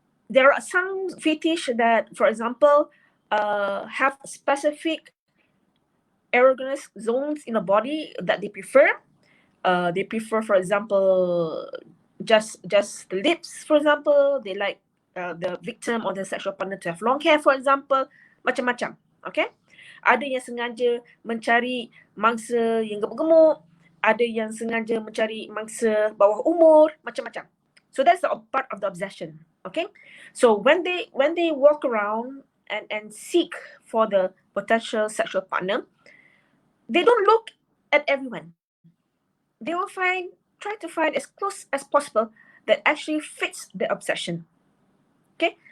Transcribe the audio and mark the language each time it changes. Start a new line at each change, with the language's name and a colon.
English: There are some fetish that, for example, have specific erogenous zones in the body that they prefer. They prefer, for example, just the lips, for example. They like the victim or the sexual partner to have long hair, for example.
Malay: Macam-macam. Okay? Ada yang sengaja mencari mangsa yang gemuk-gemuk. Ada yang sengaja mencari mangsa bawah umur. Macam-macam.
English: So that's the part of the obsession. Okay? So when they walk around and seek for the potential sexual partner, they don't look at everyone. They will try to find as close as possible that actually fits the obsession. Okay?